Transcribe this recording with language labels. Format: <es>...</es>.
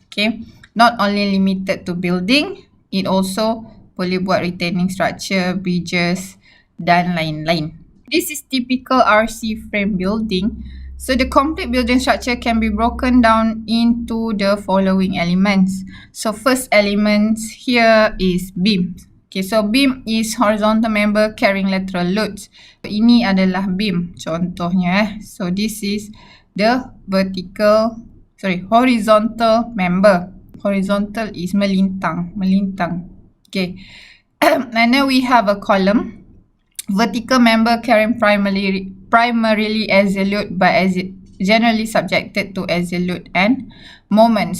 <en>Okay, not only limited to building, it also</en> <ms>boleh buat</ms> <en>retaining structure, bridges</en> <ms>dan lain-lain.</ms> <en>This is typical RC frame building. So the complete building structure can be broken down into the following elements. So first element here is beam. Okay, so beam is horizontal member carrying lateral loads.</en> <ms>Ini adalah beam contohnya.</ms> <en>So this is the horizontal member. Horizontal is melintang. Okay, and then we have a column. Vertical member carrying primarily axial load but generally subjected to axial load and moment.</en>